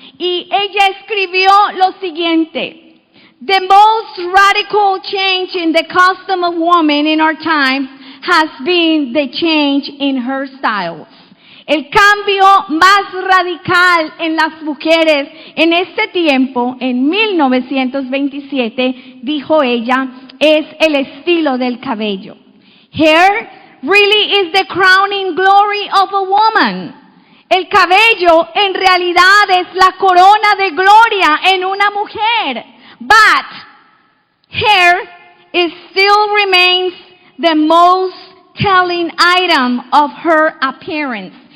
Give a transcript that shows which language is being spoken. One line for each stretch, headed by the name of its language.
Spanish: Y ella escribió lo siguiente:
English: The most radical change in the custom of women in our times has been the change in her styles.
Spanish: El cambio más radical en las mujeres en este tiempo, en 1927, dijo ella, es el estilo del cabello.
English: Hair really is the crowning glory of a woman.
Spanish: El cabello en realidad es la corona de gloria en una mujer.
English: But hair still remains the most telling item of her appearance.